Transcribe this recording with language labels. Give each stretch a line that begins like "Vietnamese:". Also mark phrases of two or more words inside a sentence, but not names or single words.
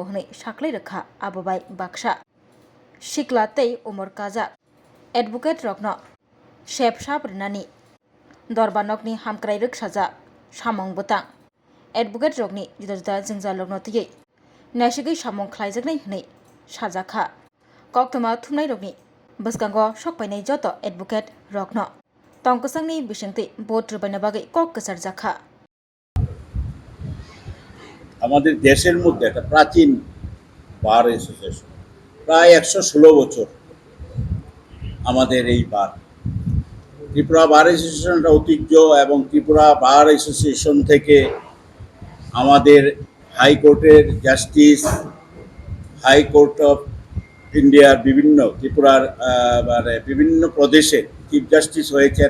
Kok Borok: हनै साख्लै रखा आबोबाय बाक्सा सिक्ला तै उमर काजा एडभोकेट रकनो शेप साबरिनानि दरबानकनि हामक्राइ रखसाजा सामं बोतां एडभोकेट रकनि जुदा जुदा जोंजालकनो तुयै नायसिगै सामं ख्लाइजगनै हनै साजाखा कक्तमा थुमनाय रकनि बसकांगो सकपाइनाय जत एडभोकेट रकनो तंकसांनि बिसिंति भोट रुबायना बागै कक कसार जाखा
Bangla: আমাদের দেশের মধ্যে একটা প্রাচীন
English: bar association
Bangla: প্রায় 116 বছর আমাদের এই বার ত্রিপুরা
English: bar associationটা
Bangla: ঐতিহ্য এবং ত্রিপুরা
English: bar association
Bangla: থেকে আমাদের হাইকোর্টের জাস্টিস
English: High Court of Indiaর
Bangla: বিভিন্ন ত্রিপুরার মানে বিভিন্ন প্রদেশের
English: chief justice
Bangla: হয়েছেন।